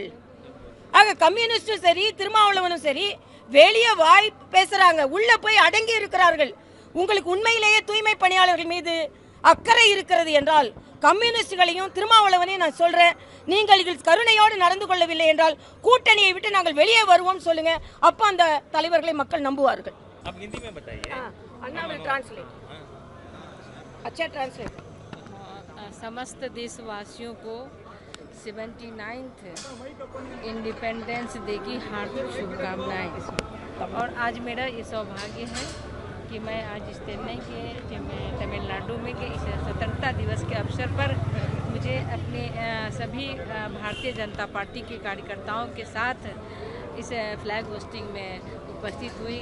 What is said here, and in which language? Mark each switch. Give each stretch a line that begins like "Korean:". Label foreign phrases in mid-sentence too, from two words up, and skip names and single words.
Tamil: ஆக கம்யூனிஸ்டும் சரி, திருமாவளவனும் சரி வெளியே வாய் பேசுறாங்க, உள்ள போய் அடங்கி இருக்கிறார்கள். உங்களுக்கு உண்மையிலேயே தூய்மை பணியாளர்கள் மீது அக்கறை இருக்கிறது என்றால் கம்யூனிஸ்டுகளையும் திருமாவளவனையும் நான் சொல்றேன், நீங்கள் இதில் கருணையோடு நடந்து கொள்ளவில்லை என்றால் கூட்டணியை விட்டு நாங்கள் வெளியே வருவோம் சொல்லுங்க. அப்ப அந்த தலைவர்களை மக்கள் நம்புவார்கள்.
Hindi: समस्त देशवासियों को 79th
English: independence day
Hindi: की हार्दिक शुभकामनाएं। और आज मेरा ये सौभाग्य है कि मैं आज इस तमिलनाडु में के इस स्वतंत्रता दिवस के अवसर पर मुझे अपने सभी भारतीय जनता पार्टी के कार्यकर्ताओं के साथ इस
English: flag hosting
Hindi: में उपस्थित हुई।